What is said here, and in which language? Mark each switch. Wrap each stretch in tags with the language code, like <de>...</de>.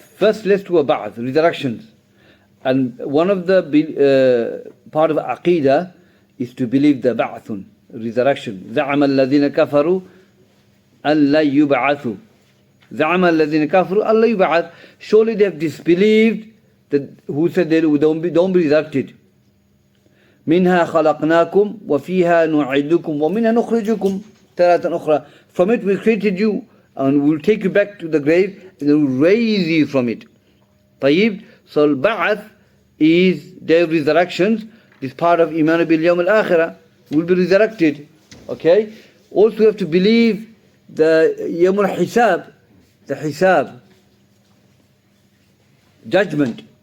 <en>First, let's do a Ba'ath, resurrections. And one of the part of Aqidah is to believe the Ba'athun, resurrection.</en> <ar>زعم الذين كفروا أن لا يبعثوا. زعم الذين كفروا أن لا يبعث.</ar> <en>Surely they have disbelieved that who said they don't be resurrected.</en> <ar>منها خلقناكم وفيها نعيدكم ومنها نخرجكم تارة أخرى.</ar> <en>From it we created you and we will take you back to the grave and we will raise you from it.</en> <ar>طيب.</ar> <en>So al-Ba'ath is day of resurrections. This part of Iman bil Yawm al-Akhirah will be resurrected. Okay? Also you have to believe the Yawm al-Hisab, the Hisab, judgment.</en>